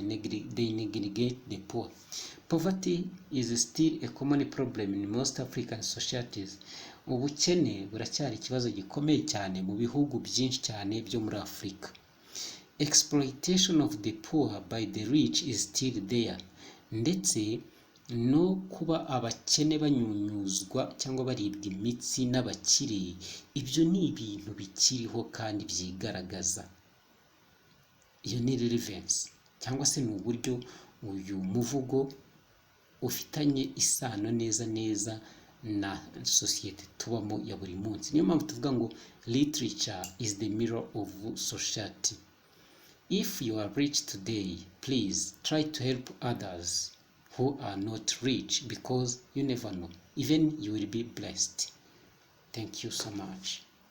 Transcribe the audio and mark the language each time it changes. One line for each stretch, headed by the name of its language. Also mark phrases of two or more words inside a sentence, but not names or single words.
English: They negligate the poor. Poverty is still a common problem in most African societies.
Kinyarwanda: Ubukene buracyari ikibazo gikomeye cyane mu bihugu byinshi cyane byo muri Afurika.
English: Exploitation of the poor by the rich is still there.
Kinyarwanda: Ndetse no kuba abakene banyunyuzwa cyangwa baribwa imitsi n'abakire, ibyo ni ibintu bikiriho kandi byigaragaza. Iyo ni relevance cyangwa se ni uburyo uyu muvugo ufitanye isano neza na sosiyete tubamo ya buri munsi. Niyo mpamvu tuvuga ngo
English: literature is the mirror of society. If you are rich today, please try to help others who are not rich, because you never know, even you will be blessed. Thank you so much.